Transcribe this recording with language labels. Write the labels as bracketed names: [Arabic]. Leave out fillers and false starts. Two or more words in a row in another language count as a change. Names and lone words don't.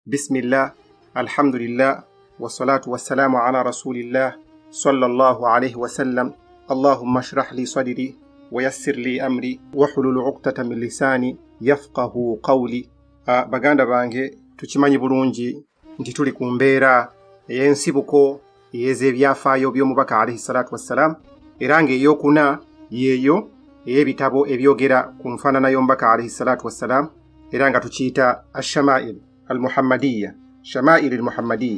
[Arabic] بسم الله الحمد لله والصلاة والسلام على رسول الله صلى الله عليه وسلم. اللهم اشرح لي صدري ويسر لي أمري واحلل عقدة من لساني يفقهوا قولي. [Ganda] Baganda bange, tukimanyi bulungi nti tuli ku mbeera ey'ensibuko ey'ebyafaayo by'omubaka [Arabic] عليه الصلاة والسلام, [Ganda] era ng'eyokuna yeeyo ey'ebitabo ebyogera ku nfaanana y'omubaka [Arabic] عليه الصلاة والسلام, [Ganda] era nga tukiyita ash-shama'il al-muhammadiyya, shama'il al-muhammadiyya.